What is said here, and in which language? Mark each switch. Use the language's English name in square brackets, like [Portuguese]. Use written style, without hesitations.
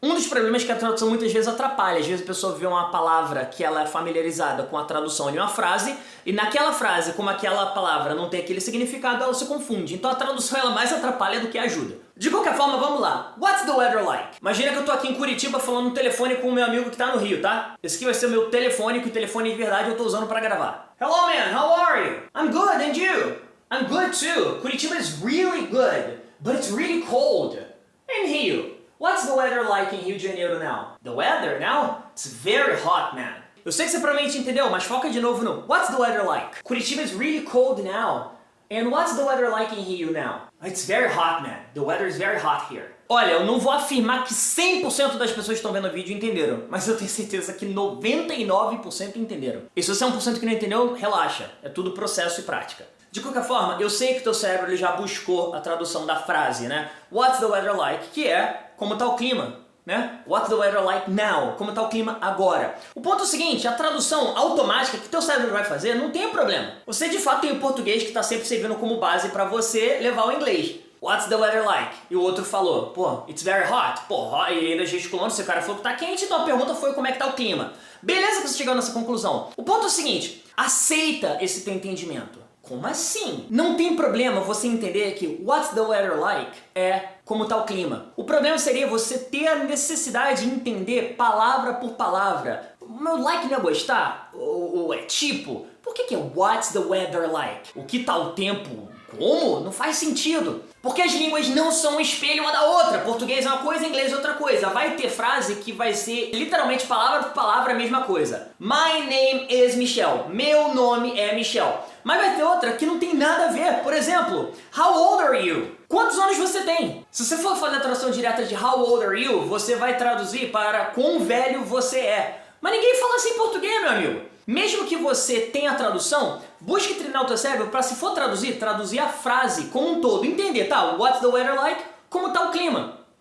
[Portuguese] Um dos problemas é que a tradução muitas vezes atrapalha. Às vezes a pessoa vê uma palavra que ela é familiarizada com a tradução de uma frase, e naquela frase, como aquela palavra não tem aquele significado, ela se confunde. Então a tradução ela mais atrapalha do que ajuda. De qualquer forma, vamos lá. [English] What's the weather like? [Portuguese] Imagina que eu tô aqui em Curitiba falando no telefone com o meu amigo que tá no Rio, tá? Esse aqui vai ser o meu telefone, que o telefone de verdade eu tô usando pra gravar. [English] Hello man, how are you? I'm good, and you? I'm good too. Curitiba is really good, but it's really cold. In Rio, what's the weather like in Rio de Janeiro now? The weather now? It's very hot, man. [Portuguese] Eu sei que você provavelmente entendeu, mas foca de novo no [English] what's the weather like? Curitiba is really cold now. And what's the weather like in Rio now? It's very hot, man. The weather is very hot here. [Portuguese] Olha, eu não vou afirmar que 100% das pessoas que estão vendo o vídeo entenderam, mas eu tenho certeza que 99% entenderam. E se você é 1% que não entendeu, relaxa. É tudo processo e prática. De qualquer forma, eu sei que teu cérebro ele já buscou a tradução da frase, né? [English] What's the weather like? [Portuguese] Que é como tá o clima, né? [English] What's the weather like now? [Portuguese] Como tá o clima agora? O ponto é o seguinte, a tradução automática que teu cérebro vai fazer não tem problema. Você de fato tem o português que está sempre servindo como base para você levar o inglês. [English] What's the weather like? [Portuguese] E o outro falou, pô, [English] it's very hot. [Portuguese] Pô, e ainda gesticulando, se o cara falou que tá quente, então a pergunta foi como é que tá o clima. Beleza que você chegou nessa conclusão. O ponto é o seguinte, aceita esse teu entendimento. Como assim? Não tem problema você entender que [English] what's the weather like [Portuguese] é como tá o clima. O problema seria você ter a necessidade de entender palavra por palavra. O meu like não é gostar? Ou é tipo? Por que é [English] what's the weather like? [Portuguese] O que tá o tempo? Como? Não faz sentido. Porque as línguas não são um espelho uma da outra. Português é uma coisa, inglês é outra coisa. Vai ter frase que vai ser literalmente palavra por palavra a mesma coisa. [English] My name is Michel. [Portuguese] Meu nome é Michel. Mas vai ter outra que não tem nada a ver. Por exemplo, [English] how old are you? [Portuguese] Quantos anos você tem? Se você for fazer a tradução direta de [English] how old are you, [Portuguese] você vai traduzir para quão velho você é. Mas ninguém fala assim em português, meu amigo. Mesmo que você tenha a tradução, busque treinar o teu cérebro para, se for traduzir a frase como um todo. Entender, tá? [English] What's the weather like? [Portuguese] Como tá o clima?